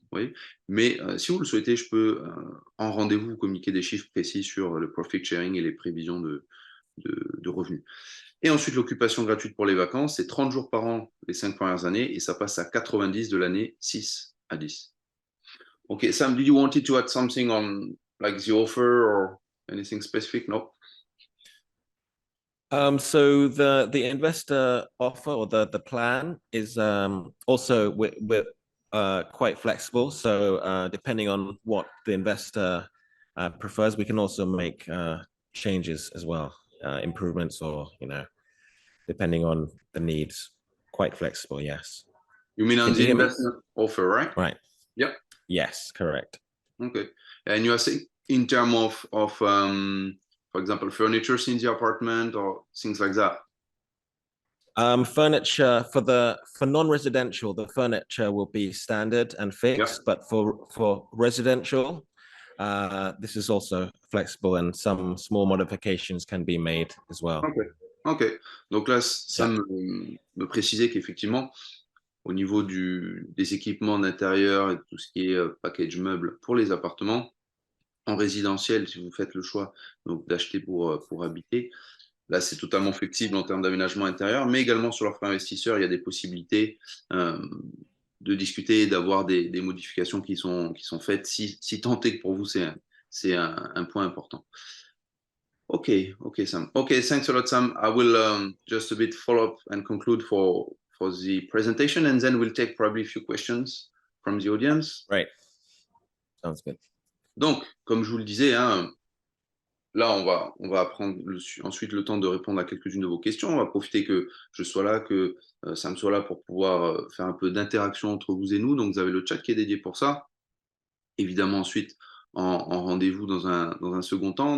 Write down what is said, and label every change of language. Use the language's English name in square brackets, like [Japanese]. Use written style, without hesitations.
[French] Vous voyez, mais si vous le souhaitez, je peux en rendez-vous vous communiquer des chiffres précis sur le profit sharing et les prévisions de revenus. Et ensuite, l'occupation gratuite pour les vacances, c'est 30 jours par an les 5 premières années et ça passe à 90 de l'année 6 à 10. [English] Okay, Sam, did you wanted to add something on like the offer or anything specific? No? So the investor offer or the plan is also we're quite flexible. So depending on what the investor prefers, we can also make changes as well, improvements or depending on the needs. Quite flexible, yes. You mean on the investment offer, right? Right. Yep. Yes, correct. Okay. And you are saying in terms of for example, furniture in the apartment or things like that? Furniture for non-residential, the furniture will be standard and fixed, but for residential, this is also flexible and some small modifications can be made as well. Ok. [French] Donc là, ça me précisait qu'effectivement, au niveau des équipements d'intérieur et tout ce qui est package meubles pour les appartements, en résidentiel, si vous faites le choix donc d'acheter pour habiter, là, c'est totalement flexible en termes d'aménagement intérieur, mais également sur l'offre investisseur, il y a des possibilités de discuter et d'avoir des modifications qui sont faites, si tant est que pour vous, c'est un point important. [English] Okay, Sam. Okay, thanks a lot, Sam. I will just a bit follow up and conclude for the presentation, and then we'll take probably a few questions from the audience. Right. Sounds good. [French] Donc, comme je vous le disais, hein, là, on va prendre ensuite le temps de répondre à quelques-unes de vos questions. On va profiter que je sois là, que Sam soit là pour pouvoir faire un peu d'interaction entre vous et nous. Donc, vous avez le chat qui est dédié pour ça. évidemment ensuite en rendez-vous dans un second temps.